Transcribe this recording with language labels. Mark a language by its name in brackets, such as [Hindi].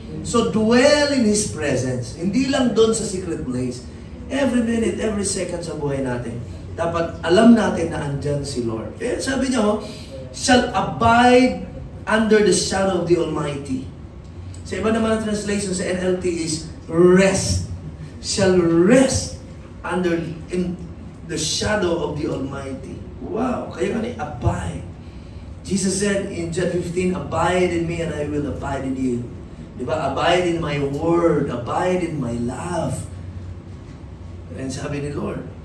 [English] So, dwell in His presence. [Filipino] Hindi lang doon sa secret place. [English] Every minute, every second [Filipino] sa buhay natin. Dapat alam natin na andyan si Lord. Kaya sabi niya, [English] shall abide under the shadow of the Almighty. [Filipino] Sa iba naman ang translation sa NLT is rest. [English] Shall rest in the shadow of the Almighty. Wow! Kaya nga abide. Jesus said in John 15, abide in me and I will abide in you. Diba? Abide in my word. Abide in my love. And sabi ni Lord.